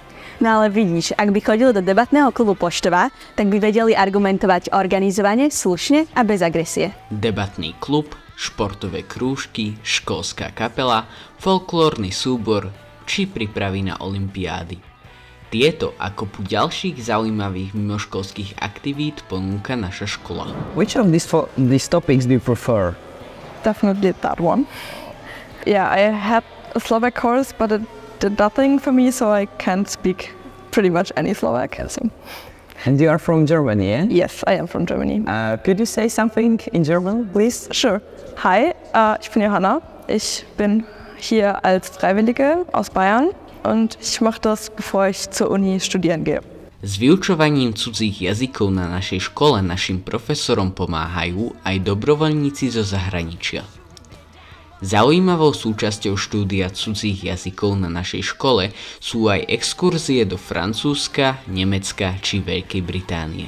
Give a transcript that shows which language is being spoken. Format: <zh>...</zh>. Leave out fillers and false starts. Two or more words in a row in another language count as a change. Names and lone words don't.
<sk>No ale vidíš, ak by chodili do debatného klubu Poštova, tak by vedeli argumentovať organizovane, slušne a bez agresie. Debatný klub, športové krúžky, školská kapela, folklórny súbor či prípravy na olympiády. Tieto a kopu ďalších zaujímavých mimoškolských aktivít ponúka naša škola.</sk> <en>Which of these topics do you prefer? Definitely that one. Yeah, I had a Slovak course, but it did nothing for me, so I can't speak pretty much any Slovak, I think. And you are from Germany, yeah? Yes, I am from Germany. Could you say something in German, please? Sure. Hi,</en> <de>ich bin Johanna. Ich bin hier als Freiwillige aus Bayern und ich mache das, bevor ich zur Uni studieren gehe.</de> <sk>S vyučovaním cudzích jazykov na našej škole našim profesorom pomáhajú aj dobrovoľníci zo zahraničia. Zaujímavou súčasťou štúdia cudzích jazykov na našej škole sú aj exkurzie do Francúzska, Nemecka či Veľkej Británie.</sk>